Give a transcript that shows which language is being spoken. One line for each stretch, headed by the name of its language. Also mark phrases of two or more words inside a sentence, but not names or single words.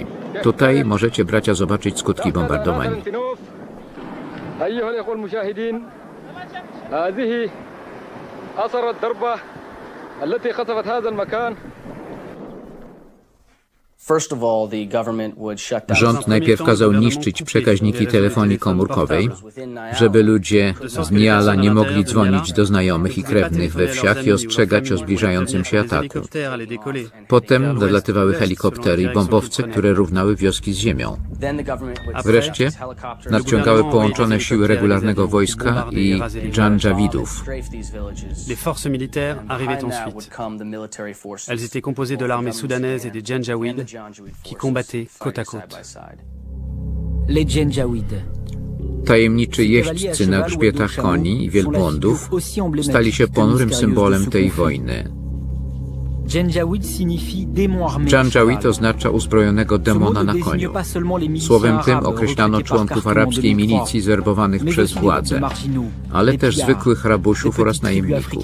Polish: Tutaj możecie, bracia, zobaczyć skutki bombardowań. Rząd najpierw kazał niszczyć przekaźniki telefonii komórkowej, żeby ludzie z Niala nie mogli dzwonić do znajomych i krewnych we wsiach i ostrzegać o zbliżającym się ataku. Potem dolatywały helikoptery i bombowce, które równały wioski z ziemią. Wreszcie nadciągały połączone siły regularnego wojska i Dżandżawidów.
French: Les forces militaires arrivaient ensuite. Elles étaient composées de l'armée soudanaise et des Janjaweed qui combattaient côte à côte. Les Janjaweed.
Polish: Tajemniczy jeźdźcy na grzbietach koni i wielbłądów stali się ponurym symbolem tej wojny. Janjaweed oznacza uzbrojonego demona na koniu. Słowem tym określano członków arabskiej milicji zwerbowanych przez władzę, ale też zwykłych rabusiów oraz najemników.